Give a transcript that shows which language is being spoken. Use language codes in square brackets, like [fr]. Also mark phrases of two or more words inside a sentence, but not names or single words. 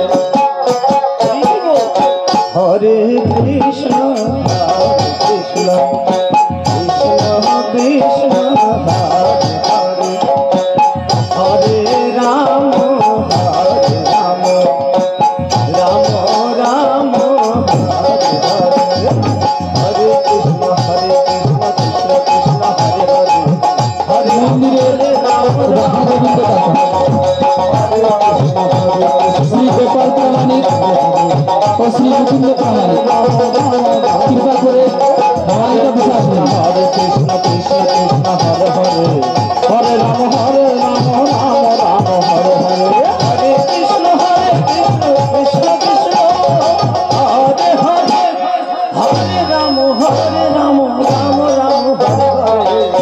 [sa] হরে কৃষ্ণ কৃষ্ণ কৃষ্ণ হরে হরে রাম রাম রাম হরে হরে হরে কৃষ্ণ কৃষ্ণ কৃষ্ণ হরে হরে হরে [bn] মন্দিরের রাধা গোবিন্দ শ্রী গোপাল প্রামাণিক ও শ্রী মুকুন্দ প্রামাণিক কৃপা করে মাইক অফিসে আসুন। [sa] হরে কৃষ্ণ হরে হরে হরে রাম রাম হরে হরে হরে কৃষ্ণ কৃষ্ণ কৃষ্ণ হরে হরে হরে রাম রাম রাম হরে হরে